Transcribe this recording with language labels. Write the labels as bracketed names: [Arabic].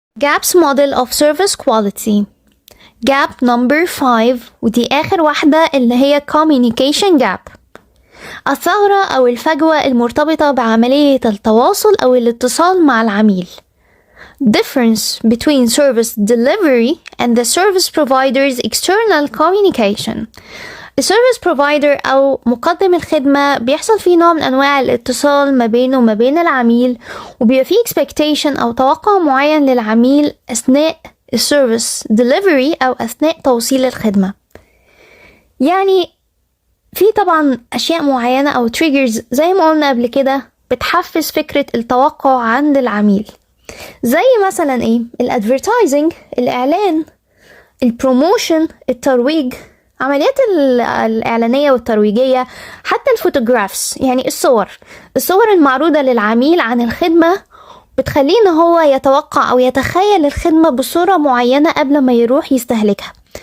[English] GAP's model of service quality. gap number 5 [Arabic] ودي آخر واحدة اللي هي [English] communication gap. [Arabic] الثغرة أو الفجوة المرتبطة بعملية التواصل أو الاتصال مع العميل. [English] Difference between service delivery and the service provider's external communication. [Arabic] السيرفيس بروفايدر أو مقدم الخدمة بيحصل فيه نوع من أنواع الاتصال ما بينه وما بين العميل، وبيبقى فيه expectation أو توقع معين للعميل أثناء السيرفيس delivery أو أثناء توصيل الخدمة. يعني في طبعا أشياء معينة أو triggers زي ما قلنا قبل كده بتحفز فكرة التوقع عند العميل، زي مثلا إيه؟ الادفيرتايزنج، الإعلان، البروموشن، الترويج، عمليات الإعلانية والترويجية، حتى الفوتوغرافز يعني الصور المعروضة للعميل عن الخدمة بتخليه إن هو يتوقع أو يتخيل الخدمة بصورة معينة قبل ما يروح يستهلكها.